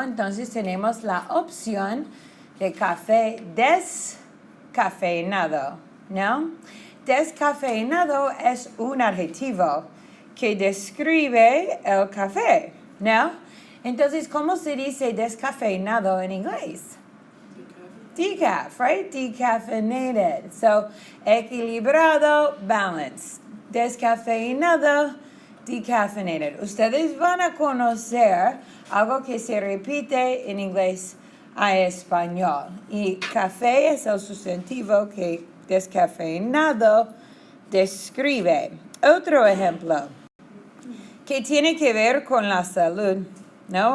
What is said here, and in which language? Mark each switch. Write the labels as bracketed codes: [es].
[es] Entonces tenemos la opción de café descafeinado, ¿no? Descafeinado es un adjetivo que describe el café, ¿no? Entonces, ¿cómo se dice descafeinado en inglés? [en] Decaf, right? Decaffeinated. So, equilibrado, balanced. Descafeinado, decaffeinated. [es] Ustedes van a conocer algo que se repite en inglés a español. Y café es el sustantivo que descafeinado describe. Otro ejemplo que tiene que ver con la salud, ¿no?